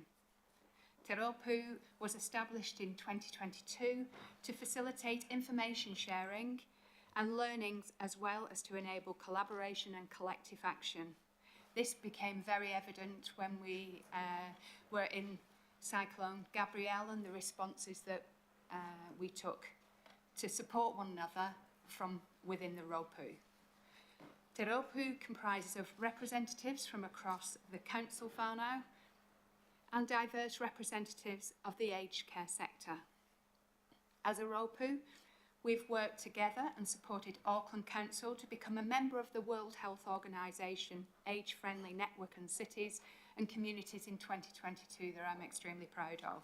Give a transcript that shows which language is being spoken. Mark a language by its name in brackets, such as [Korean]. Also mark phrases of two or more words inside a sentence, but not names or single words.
[English] Te Rōpū was established in 2022 to facilitate information sharing and learnings as well as to enable collaboration and collective action. This became very evident when we were in Cyclone Gabrielle and the responses that we took to support one another from within the rōpū. Te Rōpū comprises of representatives from across the council whānau and diverse representatives of the aged care sector. As a rōpū, we've worked together and supported Auckland Council to become a member of the World Health Organisation Age-Friendly Network and Cities and Communities in 2022 that I'm extremely proud of.